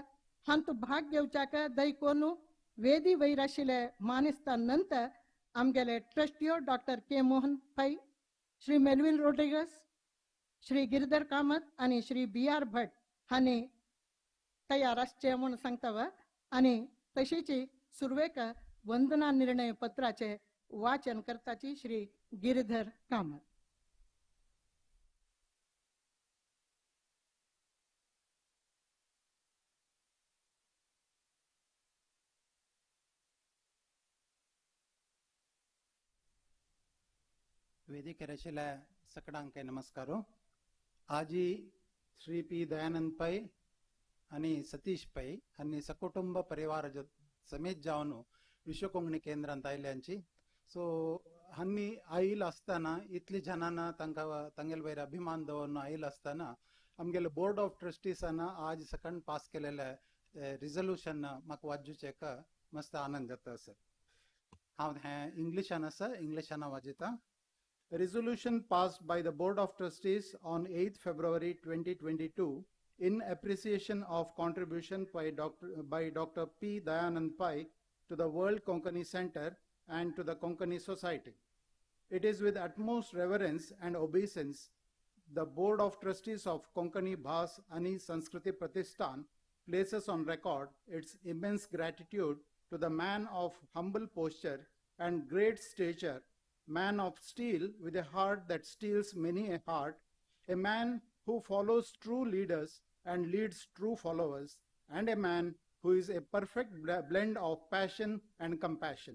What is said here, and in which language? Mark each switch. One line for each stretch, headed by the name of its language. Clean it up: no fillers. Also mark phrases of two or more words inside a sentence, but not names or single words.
Konkani: हांत भाग घेवच्याक दैकोन वेदी वयर आशिल्ले मानेस्ता नंतर आमगेले ट्रस्टियो डॉक्टर के मोहन पै, श्री मेलविन रोड्रिगस, श्री गिरधर कामत आणि श्री BR भट हांणी तयार आसचे म्हणून सांगता वा. आणि तशीच सुरवेक वंदना निर्णय पत्राचे वाचन करताची श्री गिरधर कामत. ವೇದಿಕೆಗೆ ಆಶಿಲ್ಲ ಸಕಡಾಂಕೆ ನಮಸ್ಕಾರ. आजी श्री P दयानंद पै आणि सतीश पै हांणी सकुटुंब परिवार समेत जावन विश्व कोंकणी केंद्रांत आयल्यांची. सो हांणी आयल आसतना इतली जनांना तांगेल वयर अभिमान दवरून आयल आसतना आमगेले
English: Board of Trustees
Konkani: आज सकंड पास केलेले रिझोल्युशन म्हाका वाजूचेक मस्त आनंद जाता सर. हांव हें इंग्लिशान आसा, इंग्लिशान वाजयता.
English: A resolution passed by the Board of Trustees on 8th February 2022 in appreciation of contribution by Dr. P. Dayanand Pai to the World Konkani Center and to the Konkani Society. It is with utmost reverence and obeisance the Board of Trustees of Konkani Bhas Ani Sanskriti Pratishthan places on record its immense gratitude to the man of humble posture and great stature, man of steel with a heart that steals many a heart, a man who follows true leaders and leads true followers, and a man who is a perfect blend of passion and compassion.